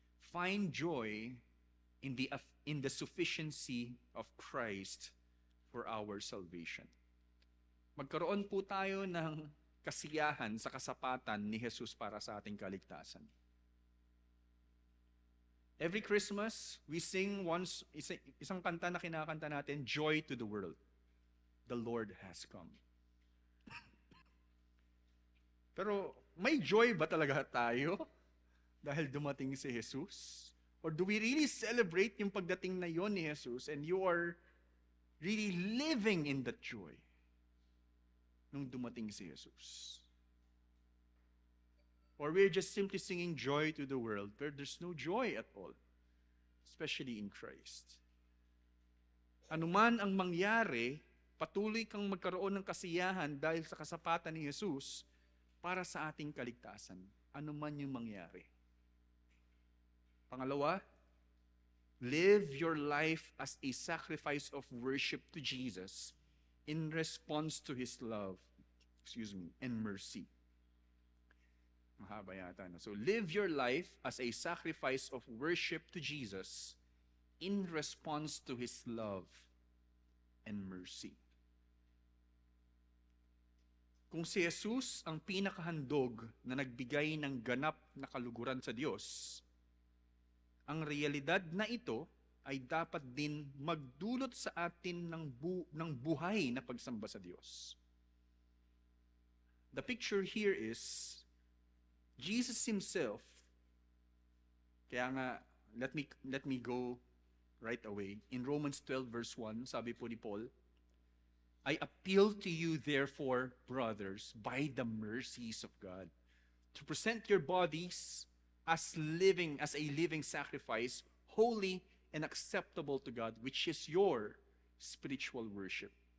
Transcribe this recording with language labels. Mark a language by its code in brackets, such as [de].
[en] Find joy in the sufficiency of Christ for our salvation. [tl] Magkaroon po tayo ng kasiyahan sa kasapatan ni Jesus para sa ating kaligtasan. [en] Every Christmas, we sing [tl] isang kanta na kinakanta natin, [en] Joy to the World. The Lord has come. [tl] Pero may joy ba talaga tayo dahil dumating si Jesus? [en] Or do we really celebrate [tl] yung pagdating na yon ni Jesus [en] and you are really living in that joy [tl] nung dumating si Jesus? [en] Or we're just simply singing joy to the world, but there's no joy at all, especially in Christ. [tl] Anuman ang mangyari patuloy kang magkaroon ng kasiyahan dahil sa kasapatan ni Jesus para sa ating kaligtasan, ano man yung mangyari. Pangalawa, [en] live your life as a sacrifice of worship to Jesus in response to His love, and mercy. [tl] Mahaba yata, no? [en] So, live your life as a sacrifice of worship to Jesus in response to His love and mercy. [tl] Kung si Jesus ang pinakahandog na nagbigay ng ganap na kaluguran sa Diyos, ang realidad na ito ay dapat din magdulot sa atin ng buhay na pagsamba sa Diyos. [en] The picture here is Jesus Himself. [tl] Kaya nga, [en] let me go right away. In Romans 12 verse 1, [tl] sabi po ni [en] Paul, I appeal to you therefore, brothers, by the mercies of God, to present your bodies as a living sacrifice, holy and acceptable to God, which is your spiritual worship.